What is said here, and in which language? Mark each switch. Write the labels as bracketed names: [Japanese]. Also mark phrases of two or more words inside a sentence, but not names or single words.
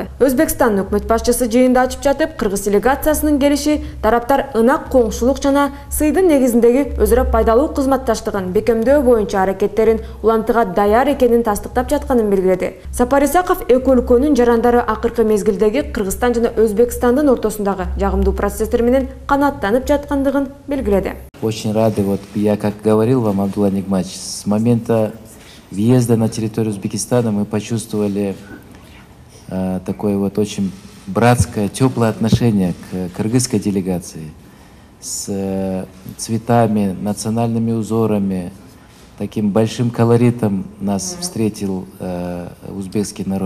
[Kyrgyz] Өзбекстан өкмөт башчысы жыйынды ачып жатып, кыргыз делегациясынын келиши тараптар ынак коңшулук жана сыйдын негизиндеги өзара пайдалуу кызматташтыгын бекемдөө боюнча аракеттерин улантууга даяр экенин тастыктап жатканын белгиледи. Сапар Исаков эки өлкөнүн жарандары акыркы мезгилдеги Кыргызстан жана Өзбекстандын ортосундагы жагымдуу процесстер менен канааттанып жаткандыгын белгиледи. [Russian] Очень рады, вот я как говорил вам, Абдулла Нигматович, с момента въезда на территорию Узбекистана мы почувствовали такое вот очень братское, теплое отношение к кыргызской делегации с цветами, национальными узорами, таким большим колоритом нас встретил узбекский народ.